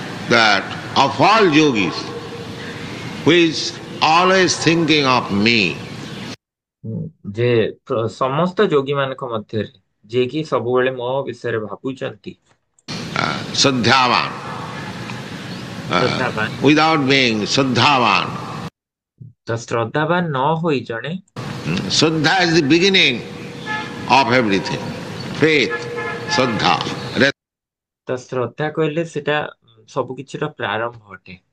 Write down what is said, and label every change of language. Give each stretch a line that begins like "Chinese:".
English: That of all yogis who is always thinking of me,
Odia: ଯେ ସମସ୍ତ ଯୋଗୀ ମାନଙ୍କ ମଧ୍ୟରେ ଯିଏକି ସବୁବେଳେ ମୋ ବିଷୟରେ ଭାବୁଛନ୍ତି,
English: Shraddhavan,
Odia: ଶ୍ରଦ୍ଧାବାନ,
English: without being Shraddhavan.
Odia: ତ ଶ୍ରଦ୍ଧାବାନ ନ ହୋଇ ଜଣେ,
English: Shraddha is the beginning of everything. Faith, Shraddha,
Odia: ତ ଶ୍ରଦ୍ଧା କହିଲେ ସେଟା ସବୁ କିଛିର ପ୍ରାରମ୍ଭ ଅଟେ।